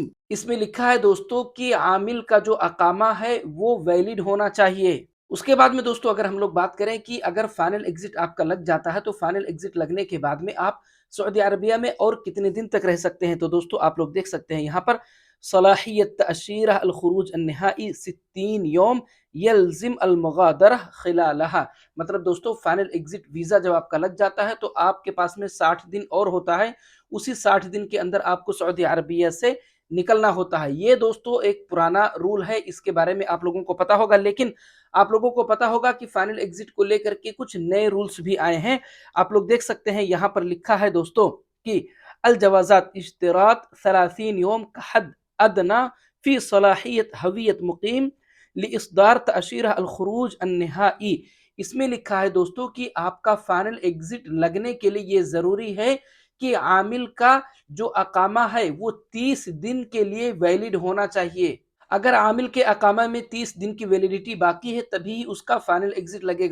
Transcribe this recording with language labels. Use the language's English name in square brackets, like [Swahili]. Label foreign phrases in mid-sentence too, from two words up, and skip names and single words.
[Hindi] इसमें लिखा है दोस्तों कि आमिल का जो अकामा है वो वैलिड होना चाहिए। उसके बाद में दोस्तों, अगर हम लोग बात करें कि अगर [English] final exit [Hindi] आपका लग जाता है तो [English] final exit [Hindi] लगने के बाद में आप सऊदी अरबिया में और कितने दिन तक रह सकते हैं। तो दोस्तों आप लोग देख सकते हैं यहाँ पर [Arabic] صلاحية تأشيرة الخروج النهائي 60 يوم يلزم المغادرة خلالها. [Hindi] मतलब दोस्तों, [English] final exit [Hindi] वीजा जब आपका लग जाता है तो आपके पास में 60 दिन और होता है। उसी 60 दिन के अंदर आपको सऊदी अरबिया से निकलना होता है। ये दोस्तों एक पुराना रूल है, इसके बारे में आप लोगों को पता होगा, लेकिन आप लोगों को पता होगा कि [English] final exit [Hindi] को लेकर के कुछ नए रूल्स भी आए हैं। आप लोग देख सकते हैं, यहाँ पर लिखा है दोस्तों कि [Arabic] الجوازات اشترطت 30 يوم كحد أدنى في صلاحية هوية مقيم لإصدار تأشيرة الخروج النهائي. [Hindi] इसमें लिखा है दोस्तों कि आपका [English] final exit [Hindi] लगने के लिए ये जरूरी है कि आमिल का जो अकामा है वो 30 दिन के लिए वैलिड होना चाहिए। अगर आमिल के अकामा में 30 दिन की वैलिडिटी बाकी है तभी उसका [English] final exit [Hindi] लगेगा।